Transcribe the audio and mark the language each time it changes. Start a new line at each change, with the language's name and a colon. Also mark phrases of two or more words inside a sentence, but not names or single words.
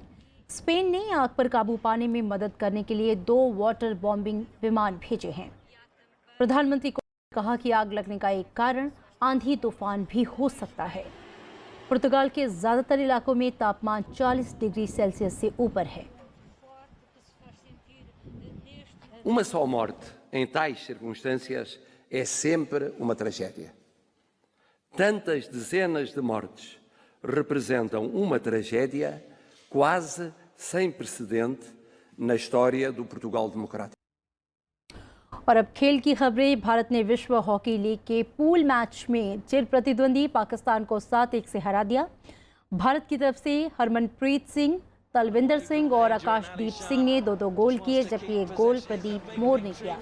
Hindi: स्पेन ने आग पर काबू पाने में मदद करने के लिए 2
English: water bombing
Hindi: विमान भेजे हैं। प्रधानमंत्री को कहा कि आग लगने का एक कारण आंधी तूफान भी हो सकता है। पुर्तगाल के ज़्यादातर इलाकों में तापमान 40
English: degree Celsius
Hindi: से ऊपर है।
Portuguese: Uma só morte em tais circunstâncias é sempre uma tragédia. Tantas dezenas de mortes representam uma tragédia quase sem precedente na história do Portugal democrático.
Hindi: और अब खेल की खबरें। भारत ने विश्व हॉकी लीग के
English: pool match
Hindi: में चिर प्रतिद्वंदी पाकिस्तान को 7-1 से हरा दिया। भारत की तरफ से हरमनप्रीत सिंह, तलविंदर सिंह और आकाशदीप सिंह ने 2-2 गोल किए, जबकि एक गोल प्रदीप मोर ने किया।